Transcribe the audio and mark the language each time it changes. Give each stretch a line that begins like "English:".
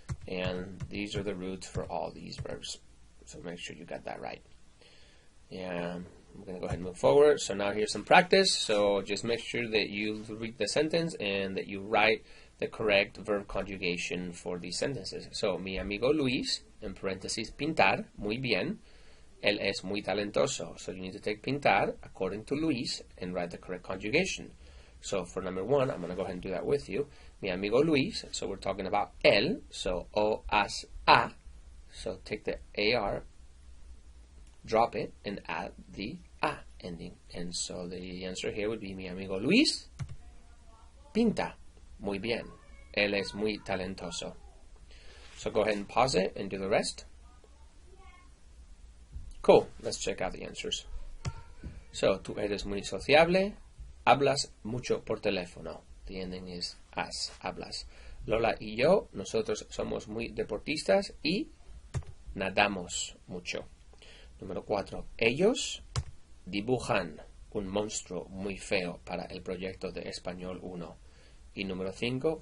English: And these are the roots for all these verbs. So make sure you got that right. And I'm going to go ahead and move forward. So now here's some practice. So just make sure that you read the sentence and that you write the correct verb conjugation for these sentences.
Spanish: So, mi amigo Luis, en paréntesis, pintar, muy bien. Él es muy talentoso.
English: So you need to take pintar according to Luis and write the correct conjugation. So for number one, I'm going to go ahead and do that with you.
Spanish: Mi amigo Luis.
English: So we're talking about él. So o, as, a. So take the AR, drop it, and add the a ending. And so the answer here would be
Spanish: mi amigo Luis pinta muy bien. Él es muy talentoso.
English: So go ahead and pause it and do the rest. Cool. Let's check out the answers.
Spanish: So, tú eres muy sociable. Hablas mucho por teléfono.
English: The ending is as,
Spanish: hablas. Lola y yo, nosotros somos muy deportistas y nadamos mucho. Número 4. Ellos dibujan un monstruo muy feo para el proyecto de Español 1. Y número 5.